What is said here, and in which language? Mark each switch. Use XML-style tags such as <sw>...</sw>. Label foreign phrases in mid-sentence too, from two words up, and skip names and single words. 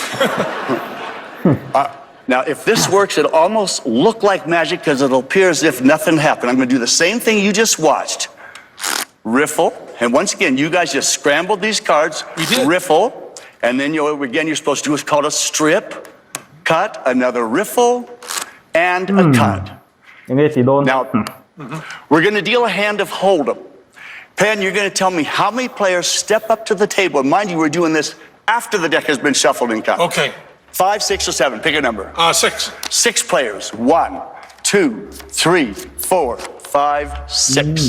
<en>Now, if this works, it'll almost look like magic because it'll appear as if nothing happened. I'm going to do the same thing you just watched. Riffle. And once again, you guys just scrambled these cards. We did. Riffle. And then you're supposed to do what's called a strip, cut, another riffle, and a cut.</en> <lus>nge ti don</lus> <en>Now, we're going to deal a hand of Hold'em. Penn, you're going to tell me how many players step up to the table. And mind you, we're doing this after the deck has been shuffled and cut. Okay. 5, 6, or 7. Pick a number. 6. 6 players. 1, 2, 3, 4, 5, 6.</en>